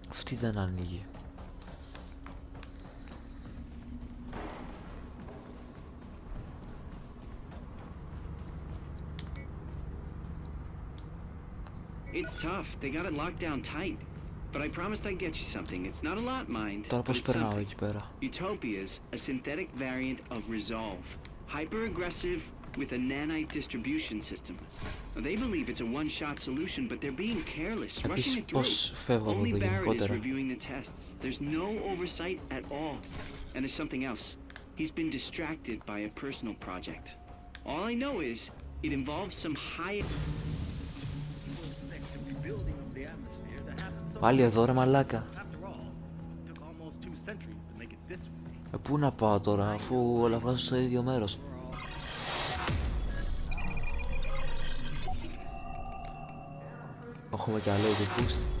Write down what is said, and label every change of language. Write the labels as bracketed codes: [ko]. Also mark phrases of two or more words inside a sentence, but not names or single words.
[el] Τι δεν ανοίγει. [en] It's tough. They got it locked down tight. But I promised I'd get you something. It's not a lot, mind. [el] Τώρα [en] But [el] πώς [en] it's [el] περνάω [en] something. [el] εκεί πέρα. [en] Utopia's a synthetic variant of Resolve. Hyper-aggressive with a nanite distribution system. They believe it's a one-shot solution, but they're being careless, rushing [el] Επίσης [en] it through. [el] πώς φεύγω από [en] Only [el] εδώ [en] Barrett is [el] γενικότερα. [en] reviewing the tests. There's no oversight at all. And there's something else. He's been distracted by a personal project. All I know is it involves some high... [el] Πάλι εδώ ρε μαλάκα. Πού να πάω τώρα, αφού όλα βγάζουν στο ίδιο μέρος. Έχουμε κι άλλο το boost.